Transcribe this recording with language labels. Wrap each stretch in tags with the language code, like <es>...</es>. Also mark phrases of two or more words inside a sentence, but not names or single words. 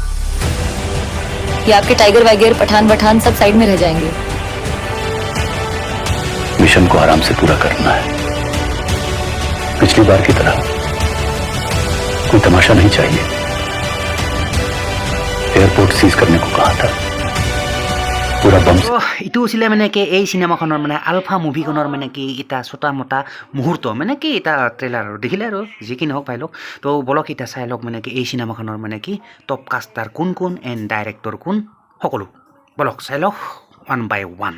<hi>ये आपके टाइगर वाइगर पठान सब साइड में रह जाएंगे। मिशन को आराम से पूरा करना है। पिछली बार की तरह कोई तमाशा नहीं चाहिए। एयरपोर्ट सीज करने को कहा था पूरा बम।</hi> <as>ইটো আছিলে মানে কি এই চিনেমাখনৰ মানে আলফা মুভিখনৰ মানে কি এটা ছটা মোটা মুহূৰ্ত মানে কি এটা ট্ৰেইলাৰ আৰু দেখিলে আৰু যি কি নহওক পাই লওক তো বলক এতিয়া চাই লওক মানে কি এই চিনেমাখনৰ মানে কি</as> <en>top caster</en> <as>কোন</as> <en>and director</en> <as>কোন সকলো বলক চাই লওক</as> <en>one by one.</en>